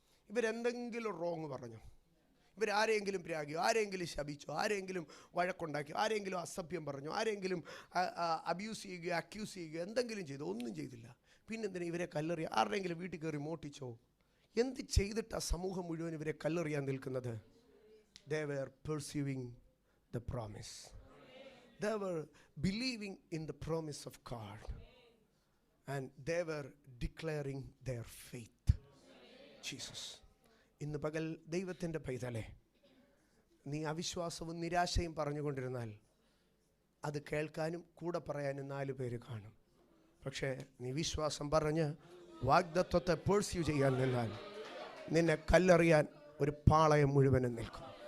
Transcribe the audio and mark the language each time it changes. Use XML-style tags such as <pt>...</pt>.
<ml>ഇവരെന്തെങ്കിലും wrong പറഞ്ഞു, ഇവരാരെങ്കിലും പ്രാഗിയോ, ആരെങ്കിലും ശപിച്ചോ, ആരെങ്കിലും വഴക്കുണ്ടാക്കിയോ, ആരെങ്കിലും അസഭ്യം പറഞ്ഞു, ആരെങ്കിലും അബ്യൂസ് ചെയ്യുകയോ അക്യൂസ് ചെയ്യുകയോ എന്തെങ്കിലും ചെയ്തോ? ഒന്നും ചെയ്തില്ല. പിന്നെന്തിനാ ഇവരെ കല്ലെറിയുക? ആരുടെയെങ്കിലും വീട്ടിൽ കയറി മോട്ടിച്ചോ? എന്ത് ചെയ്തിട്ട് ആ സമൂഹം മുഴുവൻ ഇവരെ കല്ലെറിയാൻ നിൽക്കുന്നത്?</ml> <en>They were pursuing the promise. They were believing in the promise of God. And they were declaring their faith. Jesus.</en> <ml>ഇന്ന് പകൽ ദൈവത്തിൻ്റെ പൈതലേ, നീ അവിശ്വാസവും നിരാശയും പറഞ്ഞുകൊണ്ടിരുന്നാൽ അത് കേൾക്കാനും കൂടെ പറയാനും 4 പേര് കാണും. പക്ഷേ നീ വിശ്വാസം പറഞ്ഞ് വാഗ്ദത്വത്തെ പേഴ്സ്യൂ ചെയ്യാൻ നിന്നാൽ നിന്നെ കല്ലെറിയാൻ ഒരു പാളയം മുഴുവനും നിൽക്കും.</ml>